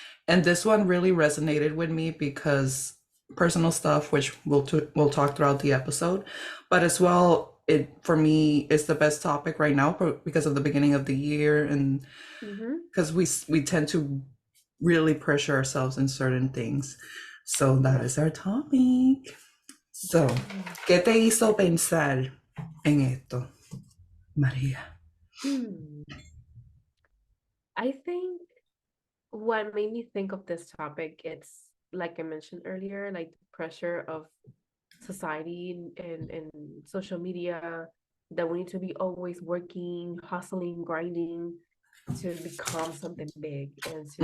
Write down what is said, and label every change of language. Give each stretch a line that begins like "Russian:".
English: And this one really resonated with me because personal stuff, which we'll talk throughout the episode, but as well, it for me is the best topic right now because of the beginning of the year, and Mm-hmm. because we tend to really pressure ourselves in certain things. So that is our topic. So, Yeah.
Spanish: ¿qué te hizo pensar en esto, María? Hmm.
English: I think what made me think of this topic, it's like I mentioned earlier, like the pressure of society and social media, that we need to be always working, hustling, grinding to become something big and to